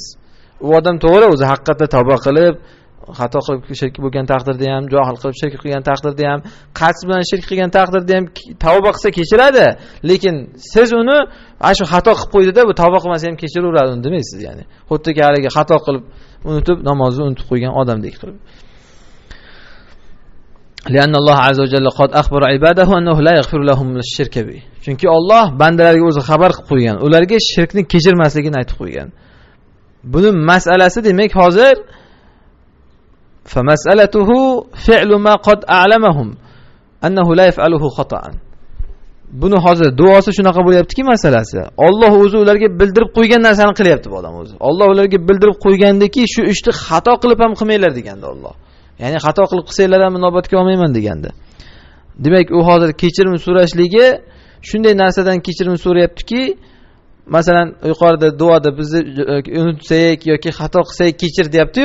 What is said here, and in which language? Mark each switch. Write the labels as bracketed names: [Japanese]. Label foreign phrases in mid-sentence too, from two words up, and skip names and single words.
[Uzbek] U odam to'g'ri o'zi haqiqatda tavba qilib, xato qilib shirk bo'lgan taqdirda ham, johil qilib shirk qilgan taqdirda ham, qasd bilan shirk qilgan taqdirda ham tavba qilsa kechiradi. Lekin siz uni shu xato qilib qo'ydi-da, bu tavba qilmasa ham kechiraveradi uni demaysiz, ya'ni. Xuddiki haligi xato qilib unutib, namozni unutib qo'ygan odamdek qilib. [Arabic] لأن الله عز وجل قد أخبر عباده أنه لا يغفر لهم الشرك به. [Uzbek] Chunki Alloh bandalarga o'zi xabar qilib qo'ygan, ularga shirkni kechirmasligini aytib qo'ygan. Buning masalasi demak hozir [Arabic] فمسألته فعل ما قد أعلمهم أنه لا يفعله خطأ. [Uzbek] Buni hozir duosi shunaqa bo'lyaptiki masalasi. Alloh o'zi ularga bildirib qo'ygan narsani qilyapti bu odam o'zi. Alloh ularga bildirib qo'ygandiki, shu ishni xato qilib ham qilmanglar deganda Alloh. Ya'ni xato qilib qilsanglar ham inobatga olmayman deganda. Demak, u hozir kechirim so'rashligi shunday narsadan kechirim so'rayaptiki, masalan, yuqorida duoda bizni unutsak yoki xato qilsak kechir deyapti-yu.